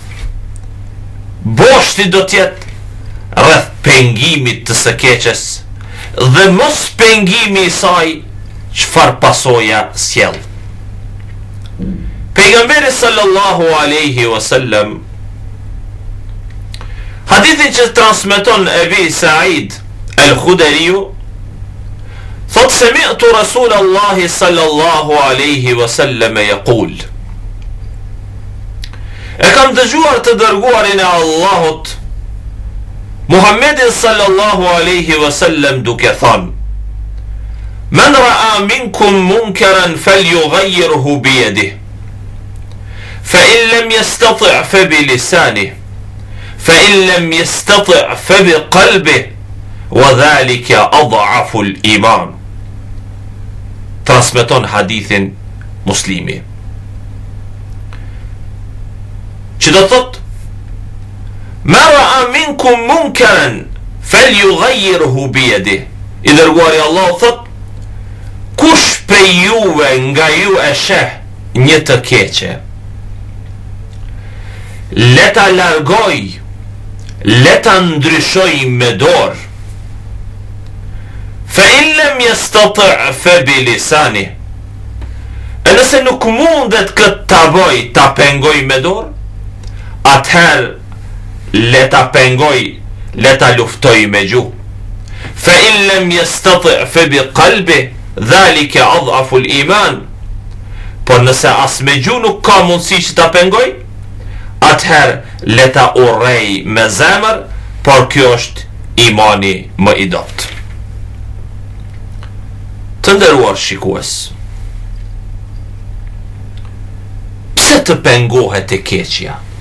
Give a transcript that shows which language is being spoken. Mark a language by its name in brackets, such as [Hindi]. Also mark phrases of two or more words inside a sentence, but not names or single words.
[Albanian] boshti do tjetë rreth pengimit të së keqes dhe mos pengimi i saj çfarë pasoja sjell. [Arabic] Pejgamberi صلى الله عليه وسلم, [Albanian] hadithin që transmeton Ebi Said el-Khuderiu, thot [Arabic] سمعت رسول الله صلى الله عليه وسلم يقول, [Albanian] e kam dëgjuar të dërguarin e Allahut Muhammedin [Arabic] صلى الله عليه وسلم [Albanian] duke thënë: [Arabic] من رأى منكم منكرا فليغيره بيده فإن لم يستطع فبلسانه فإن لم يستطع فبقلبه وذلك أضعف الإيمان. [Albanian] Transmeton hadithin Muslimi, që do thot: [Arabic] ما رأى منكم منكرا فليغيره بيده. [Albanian] I dërguari Allah thot: kush prej juve nga ju e sheh një të keqe, leta largoj, leta ndryshoj me dorë, [Arabic] فإن لم يستطع فبلساني, [Albanian] e nëse nuk mundet këtë ta bëj, ta pengoj me dorë, atëherë leta pengoj, leta luftoj me gjuhë, [Arabic] فإن لم يستطع فبقلبه ذلك أضعف الإيمان. [Albanian] Por nëse as me gjuhë nuk ka mundësi që ta pengoj, atëherë leta urrej me zemër, por kjo është imani më i dobët. Të nderuar shikues, pse të pengohet e keqja?